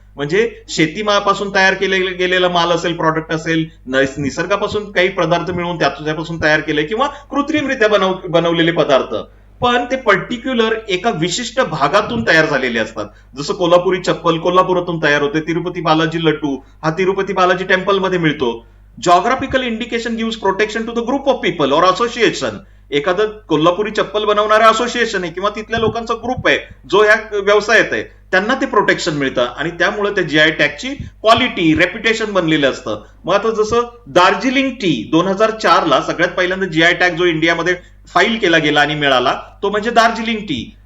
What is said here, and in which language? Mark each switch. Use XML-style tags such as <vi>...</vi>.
<mr>म्हणजे शेतीपासून तयार गेलेला माल असेल, प्रॉडक्ट असेल, निसर्गापासून काही पदार्थ मिळवून त्यापासून तयार केले किंवा कृत्रिमरित्या बनवलेले पदार्थ, पण ते पर्टिक्युलर एका विशिष्ट भागातून तयार झालेले असतात. जसं कोल्हापुरी चप्पल कोल्हापुरातून तयार होते, तिरुपती बालाजी लड्डू हा तिरुपती बालाजी टेम्पलमध्ये मिळतो.</mr> <en>Geographical indication gives protection to the group of people or association.</en> <mr>एखादं कोल्हापुरी चप्पल बनवणारा असोसिएशन आहे किंवा तिथल्या लोकांचा ग्रुप आहे जो ह्या व्यवसायात आहे, त्यांना ते प्रोटेक्शन मिळतं आणि त्यामुळे त्या जीआय टॅगची क्वालिटी, रेप्युटेशन बनलेलं असतं. मग आता जसं दार्जिलिंग टी 2004 ला सगळ्यात पहिल्यांदा जीआय टॅग जो इंडियामध्ये फाईल केला गेला आणि मिळाला तो म्हणजे दार्जिलिंग टी.</mr>